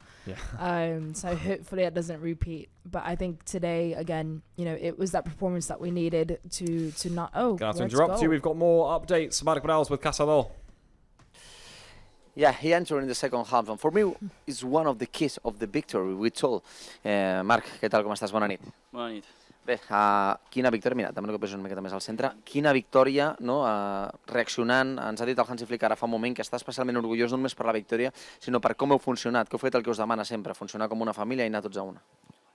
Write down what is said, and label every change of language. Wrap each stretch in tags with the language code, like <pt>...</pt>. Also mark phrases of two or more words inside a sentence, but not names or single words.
<en>So hopefully it doesn't repeat. But I think today, again, you know, it was that performance that we needed to not. Gonna have to interrupt you. We've got more updates. Marc Casado with Casado. Yeah, he entered in the second half, and for me, it's one of the keys of the victory. We told</en> <ca>Marc, què tal, com estàs? Bona nit. Bona nit. Bé, quina victòria, mira, demano que posis una miqueta més al centre, quina victòria, no, reaccionant, ens ha dit el Hansi Flick ara fa un moment que està especialment orgullós no només per la victòria, sinó per com heu funcionat, que heu fet el que us demana sempre, funcionar com una família i anar tots a una.</ca>